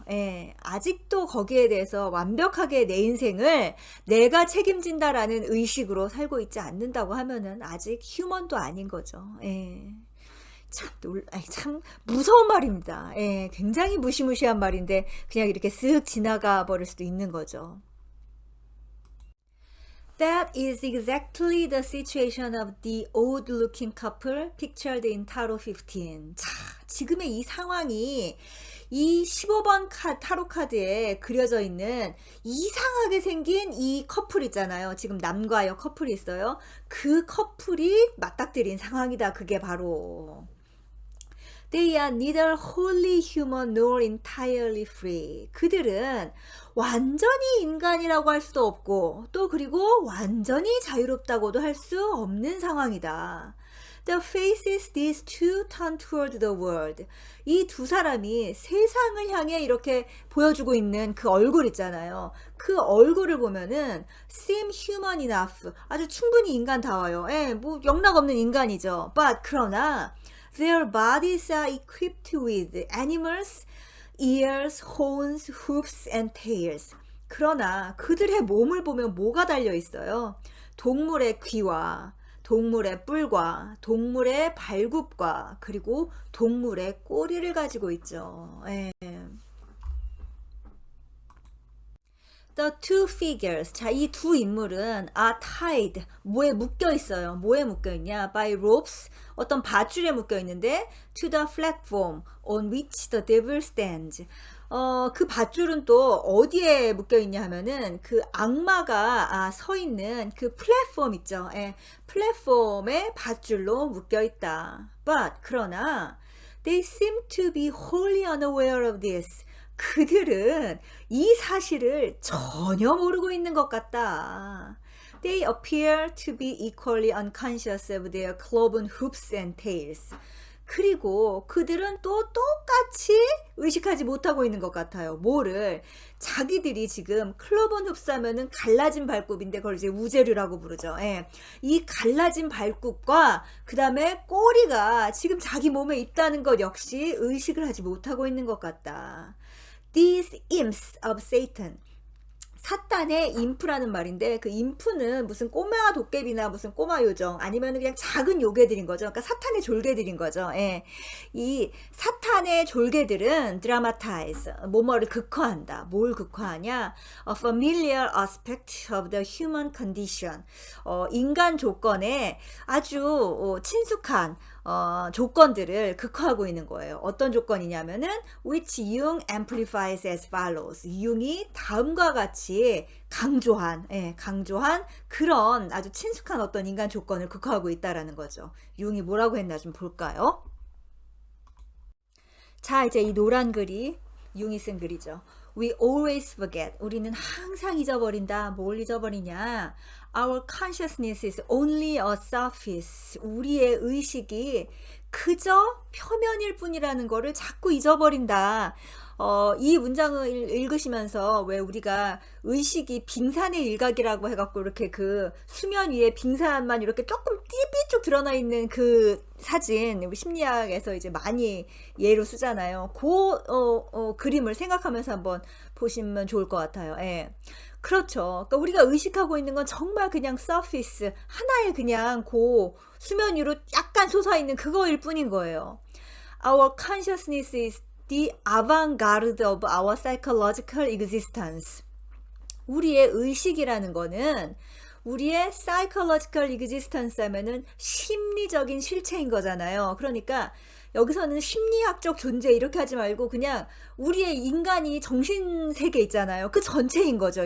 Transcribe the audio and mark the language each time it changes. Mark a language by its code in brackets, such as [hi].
[ko] 예, 아직도 거기에 대해서 완벽하게 내 인생을 내가 책임진다라는 의식으로 살고 있지 않는다고 하면은 아직 휴먼도 아닌 거죠. 예. 참 무서운 말입니다. 예, 굉장히 무시무시한 말인데 그냥 이렇게 쓱 지나가 버릴 수도 있는 거죠. [en] That is exactly the situation of the old-looking couple pictured in Tarot 15. [ko] 자, 지금의 이 상황이 이 15번 타로 카드에 그려져 있는 이상하게 생긴 이 커플 있잖아요. 지금 남과 여 커플이 있어요. 그 커플이 맞닥뜨린 상황이다. 그게 바로 [en] They are neither wholly human nor entirely free. [ko] 그들은 완전히 인간이라고 할 수도 없고 또 그리고 완전히 자유롭다고도 할 수 없는 상황이다. [en] The faces these two turn toward the world. [ko] 이 두 사람이 세상을 향해 이렇게 보여주고 있는 그 얼굴 있잖아요. 그 얼굴을 보면은 [en] seem human enough. [ko] 아주 충분히 인간다워요. 예, 뭐 영락 없는 인간이죠. [en] But [ko] 그러나 [en] their bodies are equipped with animals, ears, horns, hoofs, and tails. [ko] 그러나 그들의 몸을 보면 뭐가 달려 있어요? 동물의 귀와 동물의 뿔과 동물의 발굽과 그리고 동물의 꼬리를 가지고 있죠. 예. [en] The two figures. [ko] 자, 이 두 인물은 [en] are tied. [ko] 뭐에 묶여 있어요? 뭐에 묶여 있냐? [en] By ropes. [ko] 어떤 밧줄에 묶여 있는데 [en] to the platform on which the devil stands. [ko] 그 밧줄은 또 어디에 묶여 있냐 하면은 그 악마가 서 있는 그 플랫폼 있죠. 예, 플랫폼에 밧줄로 묶여 있다. [en] But [ko] 그러나 [en] they seem to be wholly unaware of this. [ko] 그들은 이 사실을 전혀 모르고 있는 것 같다. [en] They appear to be equally unconscious of their cloven hooves and tails. [ko] 그리고 그들은 또 똑같이 의식하지 못하고 있는 것 같아요. 뭐를? 자기들이 지금 클로번 흡사면은 갈라진 발굽인데 그걸 이제 우제류라고 부르죠. 예. 이 갈라진 발굽과 그 다음에 꼬리가 지금 자기 몸에 있다는 것 역시 의식을 하지 못하고 있는 것 같다. [en] These imps of Satan. [ko] 사탄의 인프라는 말인데 그 인프는 무슨 꼬마 도깨비나 무슨 꼬마 요정 아니면 그냥 작은 요괴들인 거죠. 그러니까 사탄의 졸개들인 거죠. 예. 이 사탄의 졸개들은 dramatize, 뭐뭐를 극화한다. 뭘 극화하냐? [en] A familiar aspect of the human condition. [ko] 인간 조건에 아주 친숙한 조건들을 극화하고 있는 거예요. 어떤 조건이냐면은 [en] which Jung amplifies as follows. [ko] 융이 다음과 같이 의식이 강조한, 강조한 그런 아주 친숙한 어떤 인간 조건을 극화하고 있다라는 거죠. 융이 뭐라고 했나 좀 볼까요? 자, 이제 이 노란 글이 융이 쓴 글이죠. [en] We always forget. [ko] 우리는 항상 잊어버린다. 뭘 잊어버리냐? [en] Our consciousness is only a surface. [ko] 우리의 의식이 그저 표면일 뿐이라는 거를 자꾸 잊어버린다. 이 문장을 읽으시면서 왜 우리가 의식이 빙산의 일각이라고 해갖고 이렇게 그 수면 위에 빙산만 이렇게 조금 삐쭉 드러나 있는 그 사진, 우리 심리학에서 이제 많이 예로 쓰잖아요. 그 그림을 생각하면서 한번 보시면 좋을 것 같아요. 예. 그렇죠. 그러니까 우리가 의식하고 있는 건 정말 그냥 서피스 하나의 그냥 그 수면 위로 약간 솟아있는 그거일 뿐인 거예요. [en] Our consciousness is the avant-garde of our psychological existence. [ko] 우리의 의식이라는 거는 우리의 [en] psychological existence [ko] 하면은 심리적인 실체인 거잖아요. 그러니까 여기서는 심리학적 존재 이렇게 하지 말고 그냥 우리의 인간이 정신세계 있잖아요. 그 전체인 거죠.